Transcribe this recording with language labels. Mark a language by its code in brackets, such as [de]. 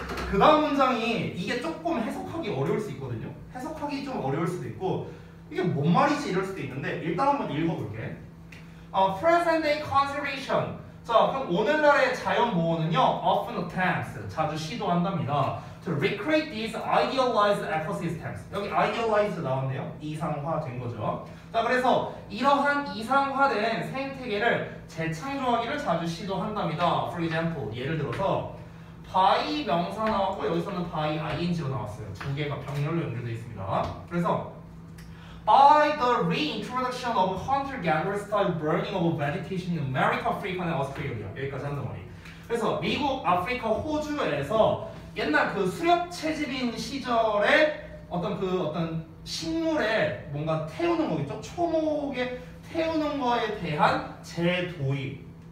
[ko] 그 다음 문장이 이게 조금 해석하기 어려울 수 있거든요. 해석하기 좀 어려울 수도 있고 이게 뭔 말이지 이럴 수도 있는데 일단 한번 읽어볼게. [en] Present day conservation. [ko] 자, 그럼 오늘날의 자연 보호는요. [en] Often attempts. [ko] 자주 시도한답니다. [en] To recreate these idealized ecosystems. [ko] 여기 idealized 나왔네요. 이상화된 거죠. 자, 그래서 이러한 이상화된 생태계를 재창조하기를 자주 시도한답니다. [en] For example, [ko] 예를 들어서 by 명사 나왔고 여기서는 by ing로 나왔어요. 두 개가 병렬로 연결되어 있습니다. [en] 그래서 by the reintroduction of hunter-gatherer style burning of vegetation in America, Africa, and Australia. [ko] 여기까지 한단 말이에요. 그래서 미국, 아프리카, 호주에서 옛날 그 수렵 채집인 시절에 어떤 식물에 뭔가 태우는 거겠죠? 초목에 태우는 거에 대한 재도입.